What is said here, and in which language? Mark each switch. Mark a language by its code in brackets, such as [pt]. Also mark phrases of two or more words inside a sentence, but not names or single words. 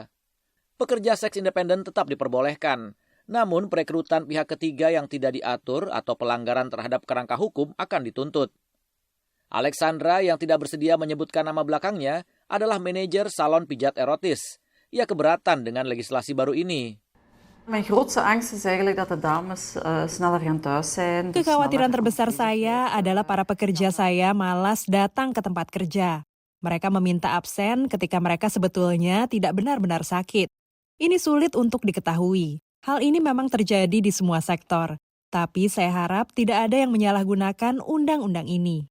[id] Pekerja seks independen tetap diperbolehkan, namun perekrutan pihak ketiga yang tidak diatur atau pelanggaran terhadap kerangka hukum akan dituntut. Alexandra yang tidak bersedia menyebutkan nama belakangnya adalah manajer salon pijat erotis. Ia keberatan dengan legislasi baru ini. [nl] Mijn grootste angst is eigenlijk dat de dames sneller gaan thuis zijn. [id] Kekhawatiran terbesar saya adalah para pekerja saya malas datang ke tempat kerja. Mereka meminta absen ketika mereka sebetulnya tidak benar-benar sakit. Ini sulit untuk diketahui. Hal ini memang terjadi di semua sektor. Tapi saya harap tidak ada yang menyalahgunakan undang-undang ini.